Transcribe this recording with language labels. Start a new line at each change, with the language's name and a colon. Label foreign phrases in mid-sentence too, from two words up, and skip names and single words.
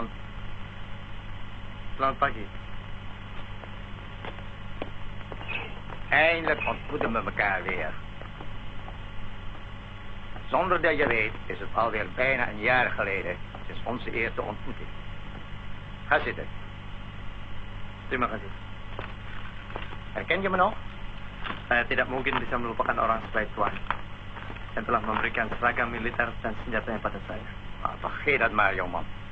Indonesian: Selamat pagi.
Dutch: Eindelijk ontmoeten we elkaar weer. Zonder dat je weet is het alweer bijna een jaar geleden sinds onze eerste ontmoeting. Ga zitten.
Indonesian: Terima kasih.
Dutch: Herken je me nog?
Indonesian: Saya tidak mungkin bisa melupakan orang sebaik Tuan yang telah memberikan seragam militer dan senjatanya pada saya.
Dutch: Ah, vergeet dat maar, jongeman.